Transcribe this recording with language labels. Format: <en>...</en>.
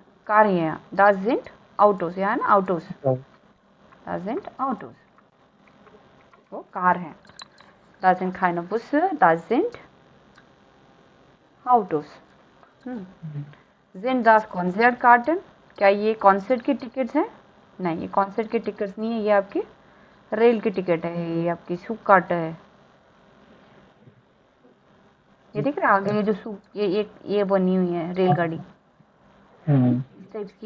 <hi>Car ही है,</hi> <de>दास जिंट आउटोज,</de> <hi>यहाँ है ना आउटोज, दास जिंट आउटोज, वो कार है।</hi> <de>Da sind keine Busse, da sind Autos. Sind das Konzertkarten?</de> <hi>क्या ये कॉन्सर्ट की टिकट्स हैं? नहीं, ये कॉन्सर्ट की टिकट्स नहीं है, ये आपकी रेल की टिकट है, ये आपकी सूक कार्ट है। ये दिख रहा है आगे, ये जो सूक, ये बनी हुई है रेलगाड़ी, इस टाइप की।</hi>